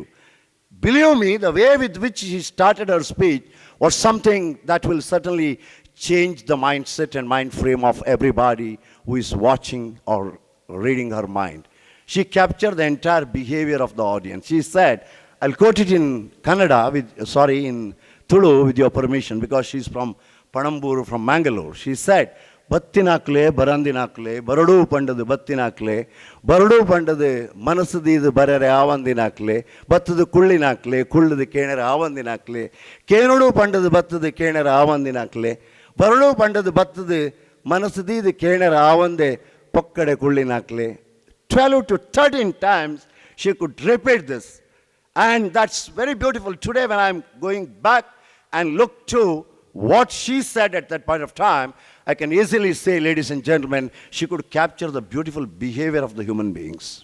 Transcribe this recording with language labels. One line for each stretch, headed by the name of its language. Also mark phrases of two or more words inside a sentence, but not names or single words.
English: Believe me, the way with which she started her speech was something that will certainly change the mindset and mind frame of everybody who is watching or reading her mind. She captured the entire behavior of the audience. She said, I'll quote it in Kannada, in Tulu with your permission, because she's from Panamburu, from Mangalore. She said,
Tulu: ಬತ್ತಿನಾಕ್ಲೆ ಬರಂದಿನಾಕ್ಲೆ ಬರಡೂ ಪಂಡದು ಬತ್ತಿನಾಕ್ಲೆ ಬರಡೂ ಪಂಡದು ಮನಸ್ಸದೀದು ಬರರೆ ಆವಂದಿನಾಕ್ಲೆ ಬತ್ತದು ಕುಳ್ಳಿನಾಕ್ಲೆ ಕುಳ್ಳದು ಕೇಣರ ಆವಂದಿನಾಕ್ಲೆ ಕೇನಡು ಪಂಡದು ಬತ್ತದು ಕೇಣರ ಆವಂದಿನಾಕ್ಲೆ ಬರಡೂ ಪಂಡದು ಬತ್ತದು ಮನಸ್ಸದೀದು ಕೇಣರ ಆವಂದೆ ಪೊಕ್ಕಡೆ ಕುಳ್ಳಿನಾಕ್ಲೆ
English: 12 to 13 times she could repeat this. And that's very beautiful. Today when I'm going back and look to what she said at that point of time, I can easily say, ladies and gentlemen, she could capture the beautiful behavior of the human beings.